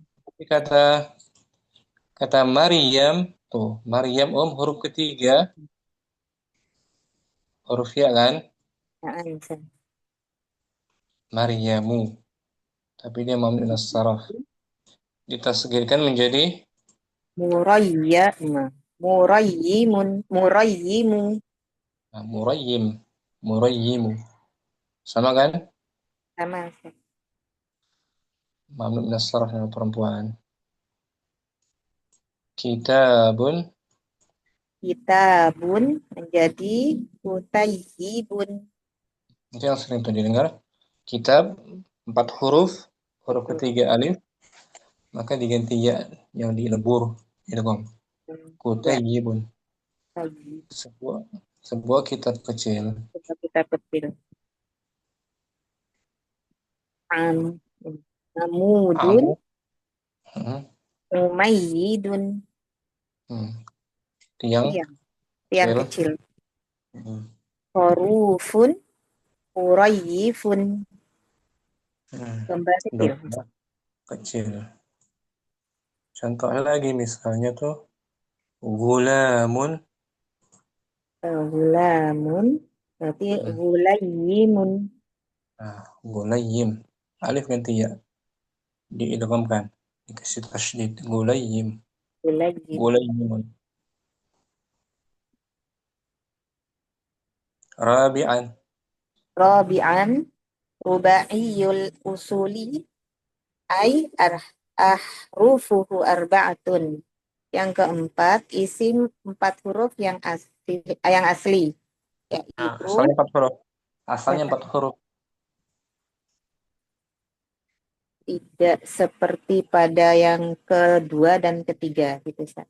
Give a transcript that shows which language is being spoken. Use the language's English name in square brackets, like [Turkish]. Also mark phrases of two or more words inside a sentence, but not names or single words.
[Indonesian] Tapi kata Maryam, tuh Maryam huruf ketiga, huruf ya kan? Nah, Ansan. Maryamu. Tapi dia [Arabic] ممنوع صرف. [Indonesian] Ditasgirkan menjadi Murayyama. Murayyimun. Murayyimu. Murayyim. Murayyimu. Sama kan? Sama. Ansan. [Arabic] ممنوع صرف [Indonesian] yang perempuan. Kitabun. Kitabun menjadi kutayyibun. Itu yang sering tuh didengar. Kitab 4 huruf, huruf Betul. ketiga alif, maka diganti ya yang dilebur, idgham. Ya, Kutayyibun. tayyib. Sebuah sebuah kitab kecil. Coba kita petil. Am. Amudun. Amu. Hmm, Umayyidun. hmm. Tiang Tiang. Tiang kecil. kecil. Hmm. Hurufun. Urayyifun. Hmm. Gambar kecil. Domba kecil. Contoh lagi misalnya tuh gulamun. Gulamun. Berarti Hmm. gulayyimun. Nah, gulayyim. Alif ganti ya, diidghamkan, dikasih tasydid. Gulayyim. Gulayyim. Gulayyimun. Rabi'an. [Arabic] رابعا. رباعي الأصول. أي أحرفه أربعة. [Indonesian] Yang keempat, isim 4 huruf yang asli, Nah, yaitu asalnya 4 huruf. Asalnya ya, 4 huruf. tidak seperti pada yang kedua dan ketiga, gitu, Ustaz.